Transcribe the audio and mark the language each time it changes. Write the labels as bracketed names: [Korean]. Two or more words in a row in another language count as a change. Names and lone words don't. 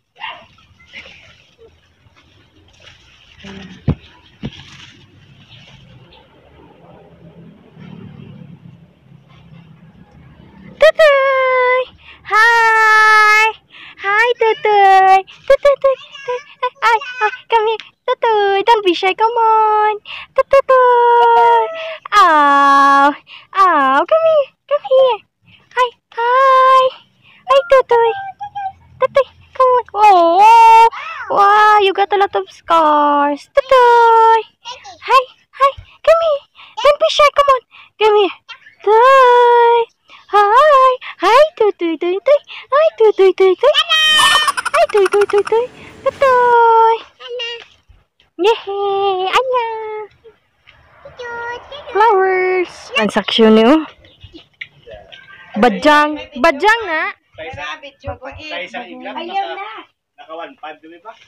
[English] Tutoy! Hi! Hi, Tutoy! Tutoy! Ay, come here. Tutoy, don't be shy. Come on. Tutoy! Oh, come here. Come here. Hi, hi. Hi, Tutoy. Tutoy, come on. Oh, wow, you got a lot of scars. Tutoy. Hi, hi. Come here. Don't be shy. Come on. Come here. Tutoy. Hi. Hi, Tutoy, Tutoy. Hi, Tutoy, Tutoy. Hi, Tutoy, Tutoy. Tutoy. Yehey! Anya! [Filipino] Flowers! Transaction niyo. Badjang! Badjang na! Sa isang iglap, naka 1.5 dumi ba?